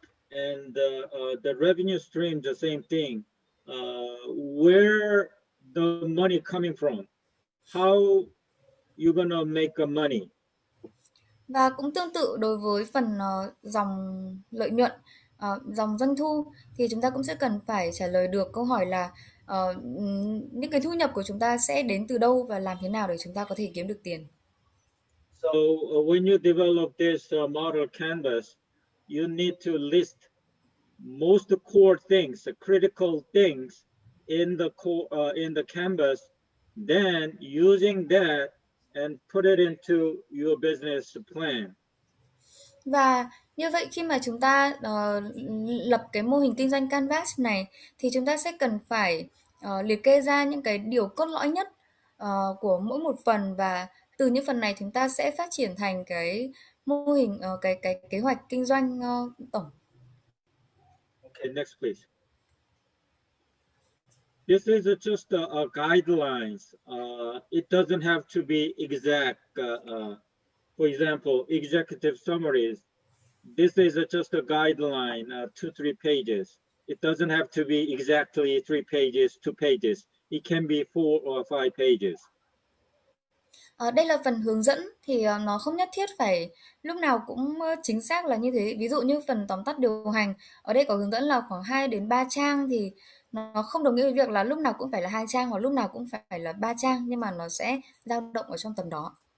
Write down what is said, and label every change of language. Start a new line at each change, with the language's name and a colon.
English: And the revenue stream, the same thing. Where the money coming from? How you gonna make a money?
Vietnamese: Và cũng tương tự đối với phần dòng lợi nhuận, dòng doanh thu thì chúng ta cũng sẽ cần phải trả lời được câu hỏi là những cái thu nhập của chúng ta sẽ đến từ đâu và làm thế nào để chúng ta có thể kiếm được tiền.
English: So when you develop this model canvas, you need to list most core things, the critical things in the canvas. Then using that and put it into your business plan.
Vietnamese: Và như vậy khi mà chúng ta lập cái mô hình kinh doanh Canvas này thì chúng ta sẽ cần phải liệt kê ra những cái điều cốt lõi nhất của mỗi một phần, và từ những phần này chúng ta sẽ phát triển thành cái mô hình cái kế hoạch kinh doanh tổng.
English: Okay, next please. This is just a guidelines. It doesn't have to be exact. For example, executive summaries. This is just a guideline, 2-3 pages. It doesn't have to be exactly 3 pages, 2 pages. It can be 4 or 5 pages.
Vietnamese: Đây là phần hướng dẫn thì nó không nhất thiết phải lúc nào cũng chính xác là như thế. Ví dụ như phần tóm tắt điều hành, ở đây có hướng dẫn là khoảng 2 đến 3 trang thì nó không đồng nghĩa với việc là lúc nào cũng phải là 2 trang hoặc lúc nào cũng phải là 3 trang, nhưng mà nó sẽ dao động ở trong tầm đó.